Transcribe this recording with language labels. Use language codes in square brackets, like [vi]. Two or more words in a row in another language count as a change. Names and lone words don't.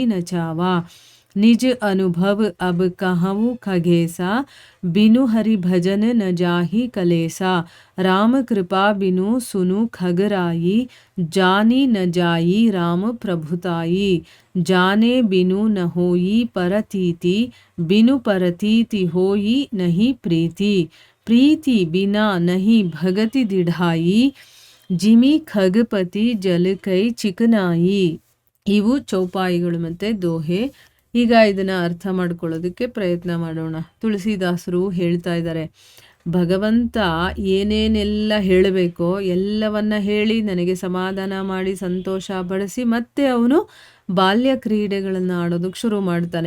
[awa] नचावा निज अनुभव अब कहूँ खगेसा बिनु हरि भजन न जाहि कलेसा राम कृपा बिनु सुनु खगराई जानी न जाई राम प्रभुताई जाने बिनु न होई परतीति बिनु परतीति होई नहीं प्रीति प्रीति बिना नहीं भगति दिढ़ाई जिमि खगपति जल कೈ ಚಿಕನಾಯಿ. [kn] ಇವು ಚೌಪಾಯಿಗಳು ಮತ್ತು ದೋಹೆ. ಈಗ ಇದನ್ನು ಅರ್ಥ ಮಾಡ್ಕೊಳ್ಳೋದಕ್ಕೆ ಪ್ರಯತ್ನ ಮಾಡೋಣ. ತುಳಸಿದಾಸರು ಹೇಳ್ತಾ ಇದ್ದಾರೆ, ಭಗವಂತ ಏನೇನೆಲ್ಲ ಹೇಳಬೇಕೋ ಎಲ್ಲವನ್ನ ಹೇಳಿ ನನಗೆ ಸಮಾಧಾನ ಮಾಡಿ ಸಂತೋಷ ಪಡಿಸಿ ಮತ್ತೆ ಅವನು ಬಾಲ್ಯ ಕ್ರೀಡೆಗಳನ್ನು ಆಡೋದಕ್ಕೆ ಶುರು ಮಾಡ್ತಾನೆ.